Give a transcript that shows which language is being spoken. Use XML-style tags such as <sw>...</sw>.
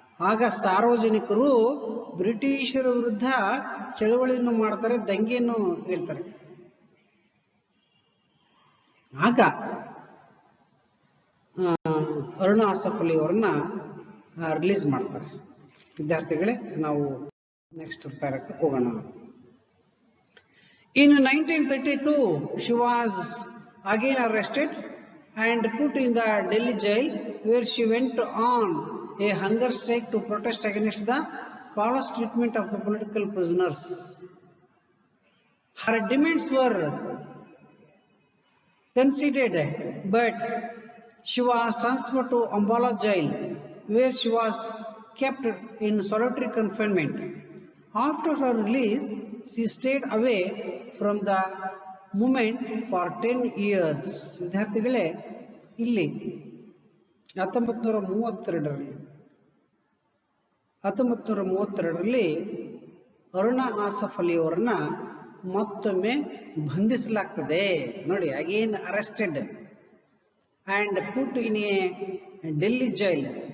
<kn>ಆಗ ಸಾರ್ವಜನಿಕರು ಬ್ರಿಟಿಷರ ವಿರುದ್ಧ ಚಳವಳಿಯನ್ನು ಮಾಡ್ತಾರೆ, ದಂಗೆಯನ್ನು ಹೇಳ್ತಾರೆ. ಆಗ ಅರುಣಾ ಆಸಫ್ ಅಲಿ ಅವರನ್ನ ರಿಲೀಸ್ ಮಾಡ್ತಾರೆ. ವಿದ್ಯಾರ್ಥಿಗಳೇ, ನಾವು ನೆಕ್ಸ್ಟ್ ಪ್ಯಾರಕ್ಕೆ ಹೋಗೋಣ.</kn> <en>In 1932, she was again arrested and put in the Delhi jail, where she went on a hunger strike to protest against the callous treatment of the political prisoners. Her demands were conceded, but she was transferred to Ambala jail, where she was kept in solitary confinement. After her release, she stayed away from the movement for 10 years.</en> <kn>ವಿದ್ಯಾರ್ಥಿಗಳೇ, ಇಲ್ಲಿ 1932ರಲ್ಲಿ ಅರುಣಾ ಆಸಫ್ ಅಲಿ ಅವರನ್ನ ಮತ್ತೊಮ್ಮೆ ಬಂಧಿಸಲಾಗ್ತದೆ. ನೋಡಿ,</kn> <en>Again arrested and put in a Delhi jail.</en>